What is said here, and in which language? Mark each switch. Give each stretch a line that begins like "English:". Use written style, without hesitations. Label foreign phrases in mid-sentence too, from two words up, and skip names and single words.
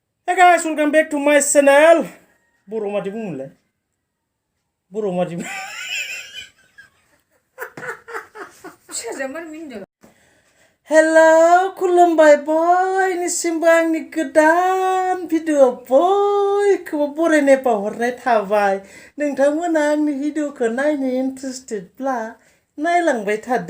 English: Hey guys, welcome back to my channel.
Bodo: Boro mati bungule. Boro mati. Hello, खुलुमबाय boy. निसिमबो आंनि गोदान भिडिअ boy. खौबो बरायनाय बावहरनाय थाबाय. नोंथांमोना आंनि भिडिअखौ नायनो इन्टारेस्टेड ब्ला नायलांबाय थादो.